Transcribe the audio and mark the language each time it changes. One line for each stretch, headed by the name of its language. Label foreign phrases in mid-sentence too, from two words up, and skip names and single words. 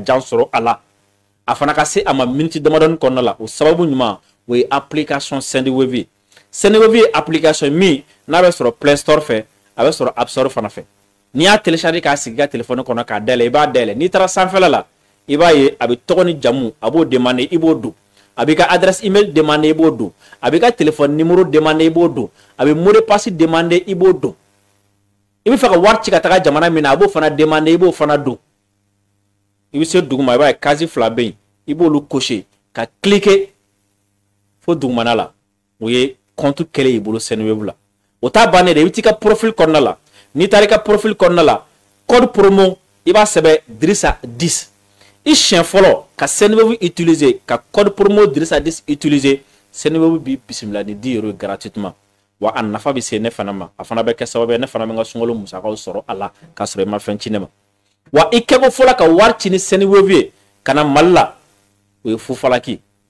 Bambara: jan sɔrɔ a la a fana ka se a ma miniti damadɔni kɔnɔna la o sababu ɲuman o ye application Seneweb ye Seneweb ye application min n'a bɛ sɔrɔ Play Store fɛ a bɛ sɔrɔ App Store fana fɛ n'i y'a télécharger k'a sigi i ka téléphone kɔnɔ k'a dayɛlɛ i b'a dayɛlɛ n'i taara sanfɛla la i b'a ye a bɛ tɔgɔ ni jamu a b'o demander i b'o don a b'i ka
French: adresse email
Bambara: demander i b'o don a b'i ka
French: téléphone numéro
Bambara: demander i b'o don a bɛ
French: mot de passe
Bambara: demander i b'o don i bɛ fɛ ka wari ci ka taga jamana min na a b'o fana demander i b'o fana don i bɛ se duguma i b'a ye case fila bɛ yen i b'olu cocher ka cliquer fo dugumana la o ye compte kɛlen y'i bolo Seneweb la o t'a bannen dɛ i bɛ t'i ka profil kɔnɔna la n'i taara i ka profil kɔnɔna la
French: code promo
Bambara: i b'a sɛbɛn Dirisa 10 i siɲɛ fɔlɔ ka Seneweb utiliser ka
French: code promo
Bambara: Dirisa 10 utiliser Seneweb b'i bisimila ni 10 € gratuitement wa a nafa bɛ se ne fana ma a fana bɛ kɛ sababu ye ne fana bɛ n ka sunkalo musakaw sɔrɔ a la k'a sɔrɔ i ma fɛn ci ne ma wa i kɛko fɔlɔ ka wari ci ni Seneweb ye ka na Mali la o ye fufalaki